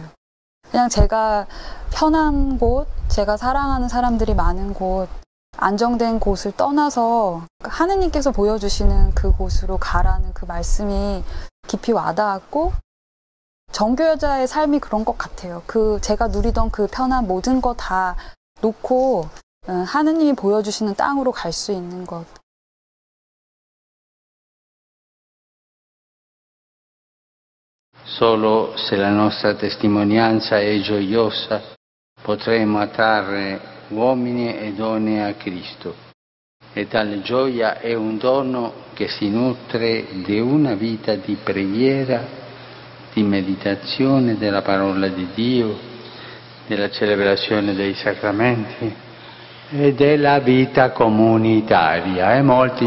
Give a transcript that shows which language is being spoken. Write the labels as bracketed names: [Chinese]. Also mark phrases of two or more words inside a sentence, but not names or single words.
[Korean] 그냥 제가 편한 곳, 제가 사랑하는 사람들이 많은 곳, 안정된 곳을 떠나서 하느님께서 보여주시는 그곳으로 가라는 그 말씀이 깊이 와닿았고, 정교자의 삶이 그런 것 같아요. 제가 누리던 그 편한 모든 거 다 놓고 하느님이 보여주시는 땅으로 갈 수 있는 것. [Italian] Solo se la nostra testimonianza è gioiosa potremo attrarre uomini e donne a Cristo. E tale gioia è un dono che si nutre di una vita di preghiera, di meditazione della parola di Dio, della celebrazione dei sacramenti e della vita comunitaria.